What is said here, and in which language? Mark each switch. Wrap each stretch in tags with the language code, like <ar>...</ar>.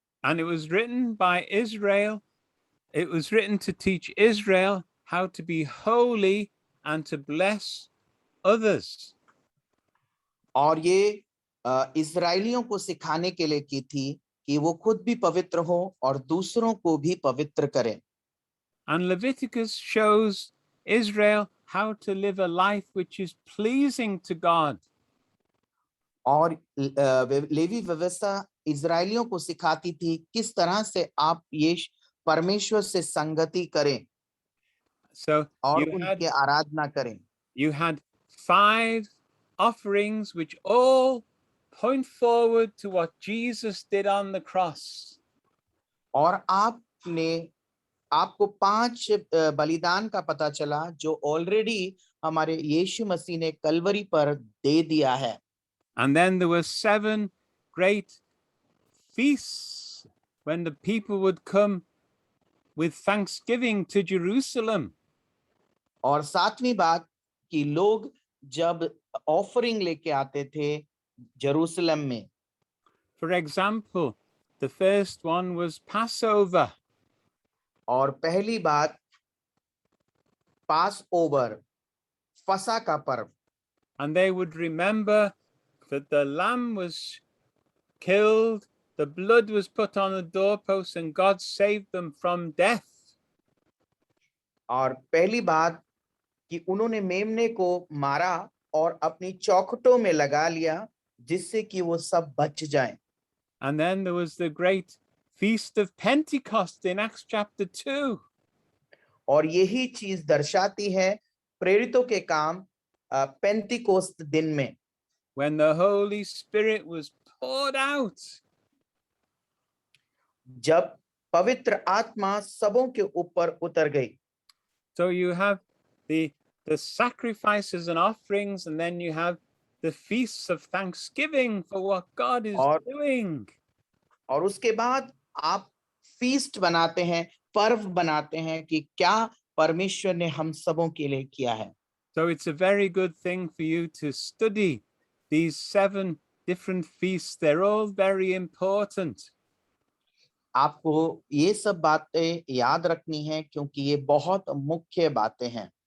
<en>And it was written by Israel. It was written to teach Israel how to be holy and to bless others.</en> <hi>और ये इस्राएलियों को सिखाने के लिए की थी कि वो खुद भी पवित्र हो और दूसरों को भी पवित्र करें।</hi> <en>And Leviticus shows Israel how to live a life which is pleasing to God.</en> <hi>और लेवी व्यवस्था इस्राएलियों को सिखाती थी किस तरह से आप ये परमेश्वर से संगति करें</hi> <en>So</en> <hi>और</hi> <en>you</en> <hi>उनकी आराधना करें।</hi> <en>You had 5 offerings which all point forward to what Jesus did on the cross.</en> <hi>और आपको 5 बलिदान का पता चला जो ऑलरेडी हमारे यीशु मसीह ने कलवरी पर दे दिया है।</hi> <en>And then there were 7 great feasts when the people would come with thanksgiving to Jerusalem.</en> <hi>और 7वीं बात कि लोग जब ऑफरिंग लेके आते थे जेरूशलेम में।</hi> <en>For example, the first one was Passover.</en> <hi>और पहली बात पास ओवर फसा का पर्व।</hi> <en>And they would remember that the lamb was killed, the blood was put on the doorpost, and God saved them from death.</en> <hi>और पहली बात कि उन्होंने मेमने को मारा और अपनी चौखटों में लगा लिया जिससे कि वो सब बच जाएं।</hi> <en>And then there was the great feast of Pentecost in Acts chapter 2.</en> <hi>और यही चीज दर्शाती है प्रेरितों के काम पेंतिकोस्त दिन में,</hi> <en>when the Holy Spirit was poured out.</en> <hi>जब पवित्र आत्मा सबों के ऊपर उतर गई।</hi> <en>So you have the sacrifices and offerings, and then you have the feasts of thanksgiving for what God is doing.</en> <hi>और उसके बाद आप फीस्ट बनाते हैं, पर्व बनाते हैं कि क्या परमेश्वर ने हम सबों के लिए किया है।</hi> <en>So it's a very good thing for you to study these 7 different feasts. They're all very important.</en> <hi>आपको ये सब बातें याद रखनी है क्योंकि ये बहुत मुख्य बातें हैं।</hi>